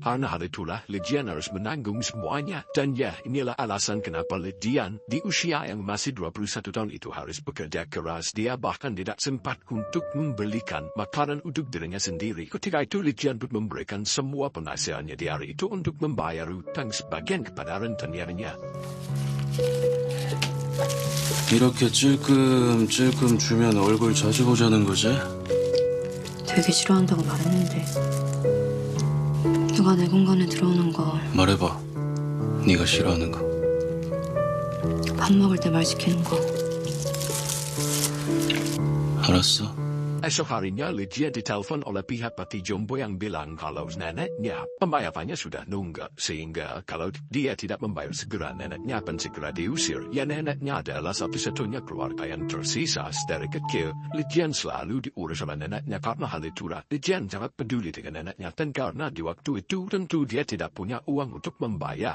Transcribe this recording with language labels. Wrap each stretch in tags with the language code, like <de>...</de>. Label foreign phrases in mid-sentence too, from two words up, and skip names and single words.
<id>Karena hal itulah Li Jian harus menanggung semuanya. Dan ya inilah alasan kenapa Li Jian di usia yang masih 21 tahun itu harus bekerja keras. Dia bahkan tidak sempat untuk membelikan makanan untuk dirinya sendiri. Ketika itu Li Jian pun memberikan semua penghasilannya di hari itu untuk membayar hutang sebagian kepada rentenirnya.</id> <ko>이렇게 찔끔찔끔 주면 얼굴 자주 보자는 거지? 되게 싫어한다고 말했는데 누가 내 공간에 들어오는 거 말해봐. 네가 싫어하는 거. 밥 먹을 때 말 시키는 거 알았어.</ko> <id>Esok harinya Lydia ditelepon oleh pihak Pati Jombo yang bilang kalau neneknya pembayarannya sudah nunggak, sehingga kalau dia tidak membayar segera neneknya akan segera diusir. Ya neneknya adalah satu-satunya keluarga yang tersisa dari kecil. Lydia selalu diurus oleh neneknya karena hal itulah Lydia sangat peduli dengan neneknya, dan karena di waktu itu tentu dia tidak punya uang untuk membayar.</id>